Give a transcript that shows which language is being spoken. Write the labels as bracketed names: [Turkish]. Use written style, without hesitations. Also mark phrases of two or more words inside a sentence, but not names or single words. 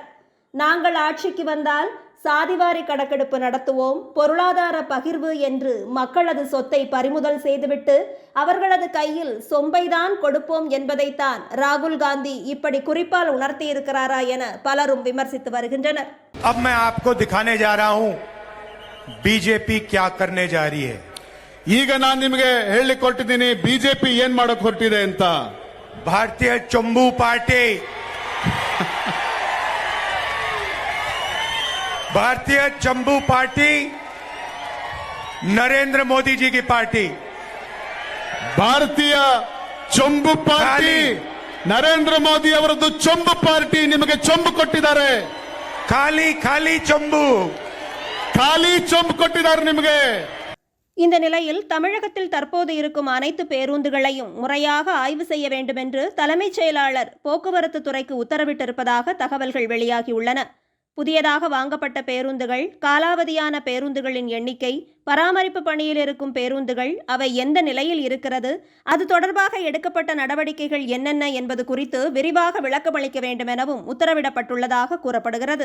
[Tamil] நாங்கள் ஆட்சிக்கு வந்தால் சாதிவாரி கணக்கெடுப்பு நடத்துவோம், பொருளாதார பகிர்வு என்று மக்களது சொத்தை பறிமுதல் செய்துவிட்டு அவர்களது கையில் சொம்பைதான் கொடுப்போம் என்பதைத்தான் ராகுல் காந்தி இப்படி குறிப்பால் உணர்த்தியிருக்கிறாரா என பலரும் விமர்சித்து வருகின்றனர். [Hindi] अब मैं आपको दिखाने जा रहा हूं बीजेपी क्या करने जा रही है. [Kannada] ಈಗ ನಾನು ನಿಮಗೆ ಹೇಳಲಿಕ್ಕೆ ಹೊರಟಿದ್ದೀನಿ ಬಿಜೆಪಿ ಏನ್ ಮಾಡಕ್ ಹೊರಟಿದೆ ಅಂತ. [Hindi] भारतीय चंबू पार्टी भारतीय चंबू पार्टी नरेंद्र मोदी जी की पार्टी. [Kannada] ಭಾರತೀಯ ಚೊಂಬು ಪಾರ್ಟಿ ನರೇಂದ್ರ ಮೋದಿ ಅವರದ್ದು ಚೊಂಬು ಪಾರ್ಟಿ ನಿಮಗೆ ಚೊಂಬು ಕೊಟ್ಟಿದ್ದಾರೆ. [Hindi] खाली खाली चंबू [Kannada] ಖಾಲಿ ಚೊಂಬು ಕೊಟ್ಟಿದ್ದಾರೆ ನಿಮಗೆ. [Tamil] இந்த நிலையில் தமிழகத்தில் தற்போது இருக்கும் அனைத்து பேருந்துகளையும் முறையாக ஆய்வு செய்ய வேண்டும் என்று தலைமைச் செயலாளர் போக்குவரத்து துறைக்கு உத்தரவிட்டிருப்பதாக தகவல்கள் வெளியாகியுள்ளன. புதியதாக வாங்கப்பட்ட பேருந்துகள், காலாவதியான பேருந்துகளின் எண்ணிக்கை, பராமரிப்பு பணியில் இருக்கும் பேருந்துகள் அவை எந்த நிலையில் இருக்கிறது, அது தொடர்பாக எடுக்கப்பட்ட நடவடிக்கைகள் என்னென்ன என்பது குறித்து விரிவாக விளக்கமளிக்க வேண்டும் எனவும் உத்தரவிடப்பட்டுள்ளதாக கூறப்படுகிறது.